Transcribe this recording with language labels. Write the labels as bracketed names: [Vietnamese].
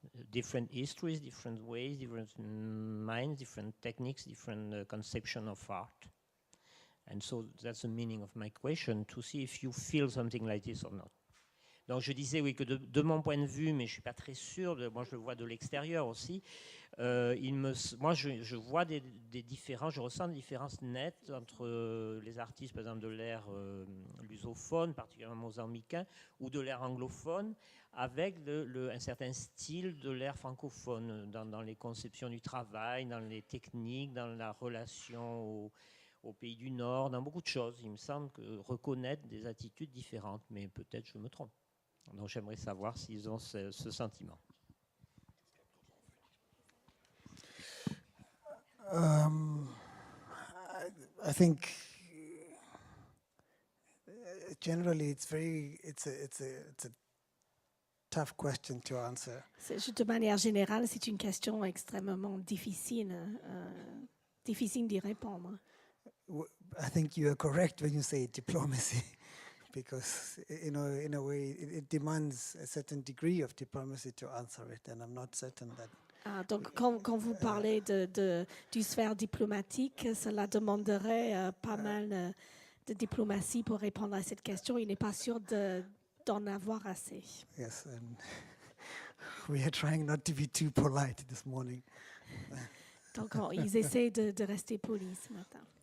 [English] Different histories, different ways, different minds, different techniques, different conception of art. And so that's the meaning of my question, to see if you feel something like this or not. [French] Donc je disais oui que de mon point de vue, mais je ne suis pas très sûr, moi je le vois de l'extérieur aussi, moi je vois des différences, je ressens des différences nettes entre les artistes par exemple de l'ère lusophone, particulièrement mozambicain, ou de l'ère anglophone, avec un certain style de l'ère francophone, dans les conceptions du travail, dans les techniques, dans la relation au pays du Nord, dans beaucoup de choses. Il me semble reconnaître des attitudes différentes, mais peut-être je me trompe. Donc j'aimerais savoir s'ils ont ce sentiment. [English] I think generally it's a tough question to answer. [French] De manière générale, c'est une question extrêmement difficile d'y répondre. [English] I think you are correct when you say diplomacy. Because, in a way, it demands a certain degree of diplomacy to answer it, and I'm not certain that. [French] Donc, quand vous parlez du sphère diplomatique, cela demanderait pas mal de diplomatie pour répondre à cette question. Il n'est pas sûr d'en avoir assez. [English] Yes, and we are trying not to be too polite this morning. [French] Donc, ils essaient de rester polis ce matin.